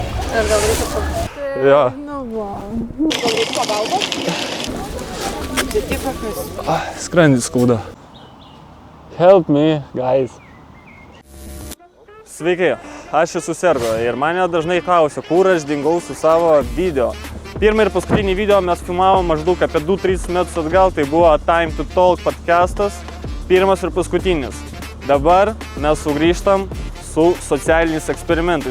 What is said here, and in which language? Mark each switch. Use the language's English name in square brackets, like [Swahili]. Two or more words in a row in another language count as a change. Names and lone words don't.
[Lithuanian] Ar gal reikia pagalbos? Jo. Nu, va. Gal reikia pagalbos? Tai tik kokius. Skrandis skauda. [English] Help me, guys. [Lithuanian] Sveiki, aš esu Sergo ir mane dažnai klausia, kur aš dingau su savo video. Pirmą ir paskutinį video mes filmavom maždaug apie 2-3 metus atgal, tai buvo Time to Talk podcastas, pirmas ir paskutinis. Dabar mes sugrįžtam su socialiniais eksperimentais.